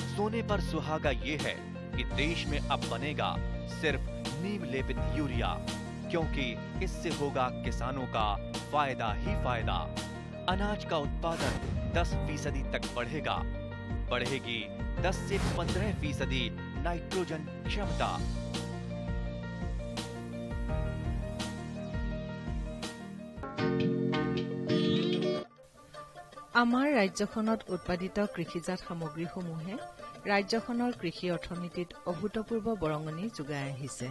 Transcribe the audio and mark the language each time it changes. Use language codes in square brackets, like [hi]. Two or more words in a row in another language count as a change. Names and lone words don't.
[hi] सोने पर सुहागा ये है कि देश में अब बनेगा सिर्फ नीम लेपित यूरिया, क्योंकि इससे होगा किसानों का फायदा ही फायदा। अनाज का उत्पादन 10% तक बढ़ेगा। बढ़ेगी 10 से 15% नाइट्रोजन क्षमता। [as] আমাৰ ৰাজ্যখনত উৎপাদিত কৃষিজাত সামগ্ৰীসমূহে ৰাজ্যখনৰ কৃষি অৰ্থনীতিত অভূতপূৰ্ব বৰঙণি যোগাই আহিছে।